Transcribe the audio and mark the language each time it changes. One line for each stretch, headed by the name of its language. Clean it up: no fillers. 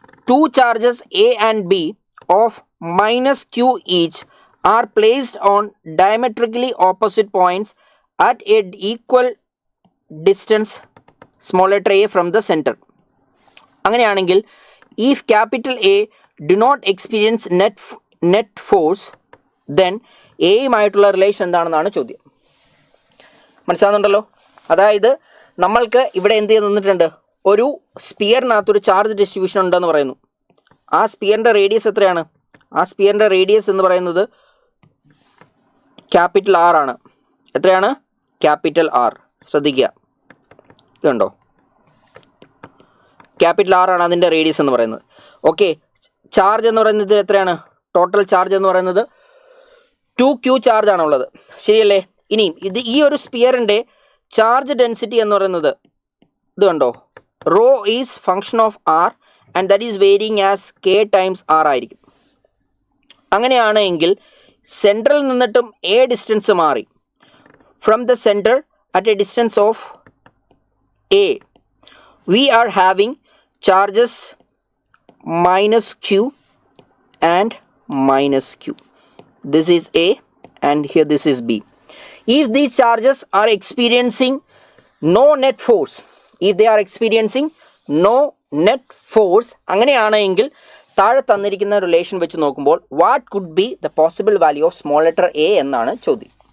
English: 2 charges A and B of minus q each are placed on diametrically opposite points at a equal distance small letter a from the center.
Malayalam: അങ്ങനെയാണെങ്കിൽ
English: if capital A do not experience net force, then
Malayalam: എയുമായിട്ടുള്ള relation എന്താണെന്നാണ് ചോദ്യം. മനസ്സിലാകുന്നുണ്ടല്ലോ? അതായത് നമ്മൾക്ക് ഇവിടെ എന്ത് ചെയ്ത് തന്നിട്ടുണ്ട്? ഒരു സ്പിയറിനകത്തൊരു ചാർജ് ഡിസ്ട്രിബ്യൂഷൻ ഉണ്ടെന്ന് പറയുന്നു. ആ സ്പിയറിൻ്റെ റേഡിയസ് എത്രയാണ്? ആ സ്പിയറിൻ്റെ റേഡിയസ് എന്ന് പറയുന്നത് ക്യാപിറ്റൽ ആർ ആണ്. എത്രയാണ്? Capital R. ശ്രദ്ധിക്കുക, ഇതുണ്ടോ? ക്യാപിറ്റൽ ആർ ആണ് അതിൻ്റെ റേഡിയസ് എന്ന് പറയുന്നത്. ഓക്കെ, ചാർജ് എന്ന് പറയുന്നത് എത്രയാണ്? ടോട്ടൽ ചാർജ് എന്ന് പറയുന്നത് 2q ചാർജ് ആണുള്ളത്. ശരിയല്ലേ? ഇനിയും ഈ ഒരു സ്പിയറിൻ്റെ ചാർജ് ഡെൻസിറ്റി എന്ന് പറയുന്നത് ഇത് കണ്ടോ,
English: rho is function of r and that is varying as k times r
Malayalam: ആയിരിക്കും. അങ്ങനെയാണെങ്കിൽ സെൻറ്ററിൽ നിന്നിട്ടും എ ഡിസ്റ്റൻസ് മാറി.
English: From the centre at a distance of a we are having charges minus q and minus q. This is A and here this is B. If these charges are experiencing no net force, if they are experiencing no net force,
Malayalam: അങ്ങനെയാണെങ്കിൽ താഴെ തന്നിരിക്കുന്ന relation വെച്ച് നോക്കുമ്പോൾ
English: what could be the possible value of small letter a
Malayalam: എന്നാണ് ചോദ്യം.